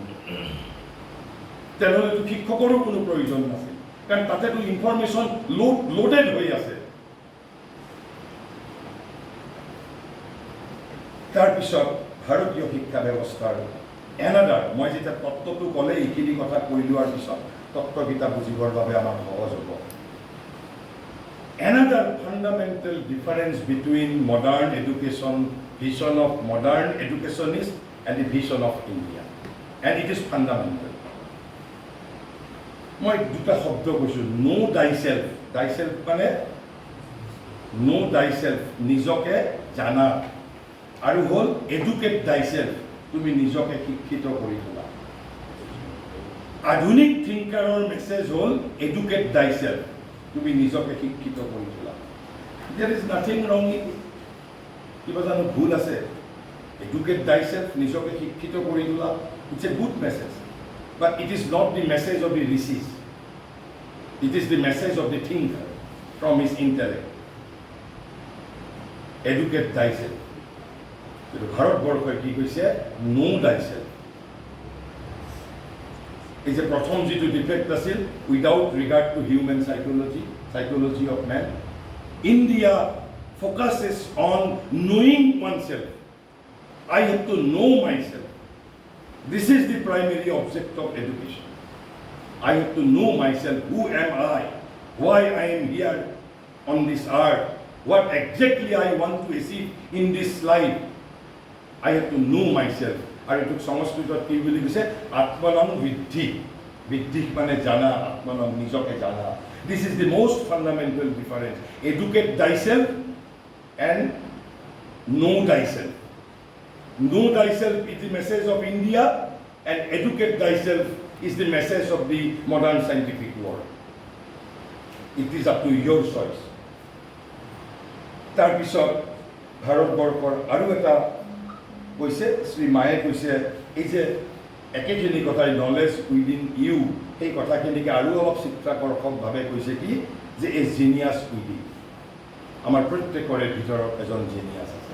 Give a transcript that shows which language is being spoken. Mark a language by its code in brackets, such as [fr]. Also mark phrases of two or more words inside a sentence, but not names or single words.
[as] তেনেহ'লেতো শিক্ষকৰো কোনো প্ৰয়োজন নাছিল, কাৰণ তাতেতো [en] information loaded [as] হৈ আছে। তাৰপিছত ভাৰতীয় শিক্ষা ব্যৱস্থাৰ এনাডাৰ, মই যেতিয়া তত্ত্বটো ক'লে এইখিনি কথা কৈ লোৱাৰ পিছত তত্ত্বকেইটা বুজিবৰ বাবে আমাৰ সহজ হ'ব। [en] Another fundamental difference between modern education, vision of modern educationists and the vision of India. And it is fundamental. [as] মই দুটা শব্দ কৈছোঁ, [en] know thyself. Thyself মানে know thyself, [as] নিজকে জানা, আৰু হ'ল [en] educate thyself, [as] তুমি নিজকে শিক্ষিত কৰি তোলা। আধুনিক থিংকাৰৰ মেছেজ হ'ল [en] educate thyself, [as] তুমি নিজকে শিক্ষিত কৰি তোলা। [en] There is nothing wrong in it. [as] কিবা জানো ভুল আছে? [en] Educate thyself, [as] নিজকে শিক্ষিত কৰি তোলা, [en] it's a good message. But it is not the message of the rishis. It is the message of the thinker from his intellect. Educate thyself. [as] কিন্তু ভাৰতবৰ্ষই কি কৈছে? [en] know thyself. [as] এই যে প্ৰথম যিটো ডিফেক্ট আছিল, [en] without regard to human psychology of man, India focuses on knowing oneself. I have to know myself. This is the primary object of education. I have to know myself. Who am I? Why I am here on this earth? What exactly I want to achieve in this life? I have to know myself. [as] আৰু এইটোক সংস্কৃতত কি বুলি কৈছে? [sa] আত্মনং বিদ্ধি। [as] বিদ্ধি মানে জানা, আত্মনং নিজকে জানা। [en] This is the most fundamental difference. Educate thyself and know thyself. Know thyself is the message of India, and educate thyself is the message of the modern scientific world. It is up to your choice. [as] তাৰপিছত ভাৰতবৰ্ষৰ আৰু এটা কৈছে, শ্ৰী মায়ে কৈছে, এই যে একেখিনি কথাই [en] knowledge within you, [as] সেই কথাখিনিকে আৰু অলপ চিত্ৰাকৰ্ষকভাৱে কৈছে কি, যে এই [en] genius within, [as] আমাৰ প্ৰত্যেকৰে ভিতৰত এজন জিনিয়াছ আছে।